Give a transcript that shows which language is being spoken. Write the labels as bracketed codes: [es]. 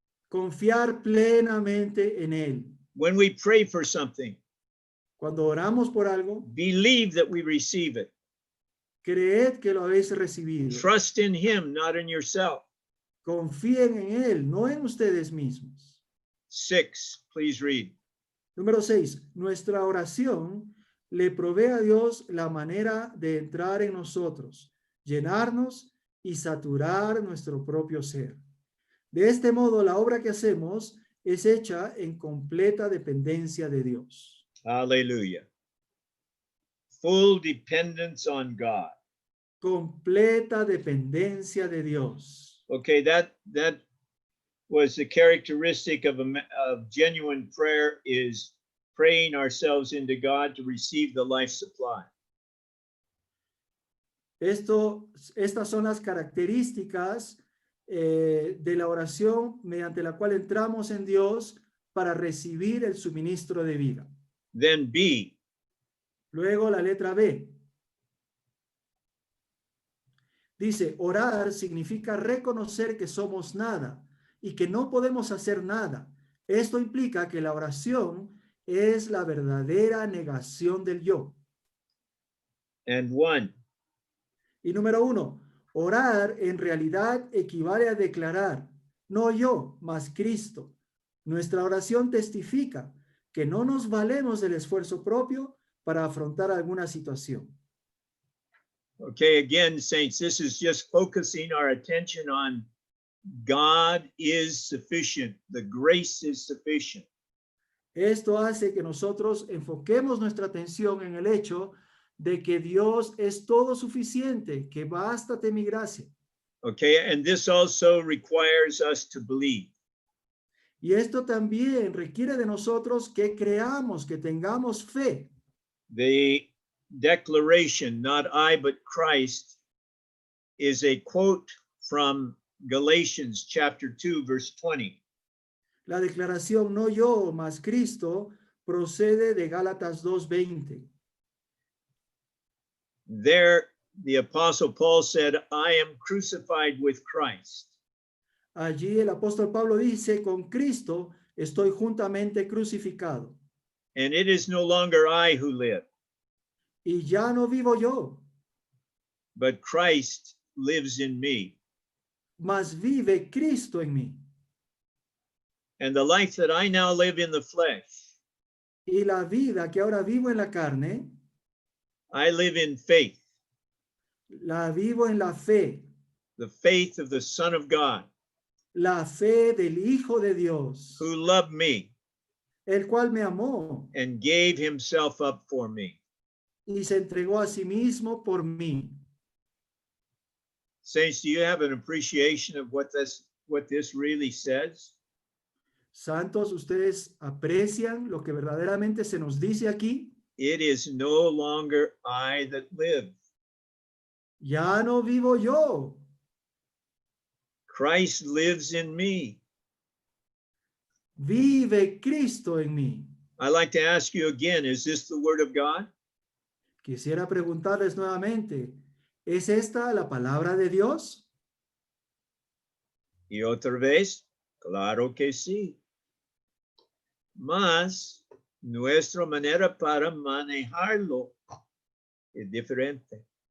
[es] confiar plenamente en Él. [en] When we pray for something, [es] Cuando oramos por algo, [en] believe that we receive it. [es] creed que lo habéis recibido. [en] Trust in him, not in yourself. [es] Confíen en Él, no en ustedes mismos. [en] 6, please read. [es] Número 6. Nuestra oración le provee a Dios la manera de entrar en nosotros, llenarnos y saturar nuestro propio ser. De este modo, la obra que hacemos es hecha en completa dependencia de Dios. [en] Hallelujah. Full dependence on God. [es] Completa dependencia de Dios. [en] Okay, that was the characteristic of genuine prayer, is praying ourselves into God to receive the life supply. [es] Estas son las características de la oración mediante la cual entramos en Dios para recibir el suministro de vida. [en] Then B, [es] Luego la letra B. Dice, orar significa reconocer que somos nada y que no podemos hacer nada. Esto implica que la oración es la verdadera negación del yo. [en] and 1, [es] Y número 1, Orar en realidad equivale a declarar, no yo, mas Cristo. Nuestra oración testifica que no nos valemos del esfuerzo propio para afrontar alguna situación. [en] Okay, again, saints, this is just focusing our attention on God is sufficient. The grace is sufficient. [es] Esto hace que nosotros enfoquemos nuestra atención en el hecho de que Dios es todo suficiente, que bástate mi gracia. [en] Okay, and this also requires us to believe. [es] Y esto también requiere de nosotros que creamos, que tengamos fe. [en] The declaration, not I, but Christ, is a quote from Galatians chapter 2, verse 20. [es] La declaración no yo, mas Cristo procede de Gálatas 2:20. [en] There, the Apostle Paul said, I am crucified with Christ. [es] Allí el apóstol Pablo dice, con Cristo estoy juntamente crucificado. [en] And it is no longer I who live, [es] Y ya no vivo yo, [en] but Christ lives in me. [es] mas vive Cristo en mí. [en] And the life that I now live in the flesh, [es] Y la vida que ahora vivo en la carne, [en] I live in faith, [es] la vivo en la fe, [en] the faith of the Son of God, [es] la fe del Hijo de Dios, [en] who loved me [es] el cual me amó [en] and gave himself up for me. [es] y se entregó a sí mismo por mí. [en] Saints, do you have an appreciation of what this really says? [es] Santos, ¿ustedes aprecian lo que verdaderamente se nos dice aquí? [en] It is no longer I that live. [es] Ya no vivo yo, [en] Christ lives in me. [es] vive Cristo en mí. [en] I'd like to ask you again, is this the word of God? [es] Quisiera preguntarles nuevamente, ¿es esta la palabra de Dios? Y otra vez, claro que sí. Mas nuestra manera para manejarlo es diferente.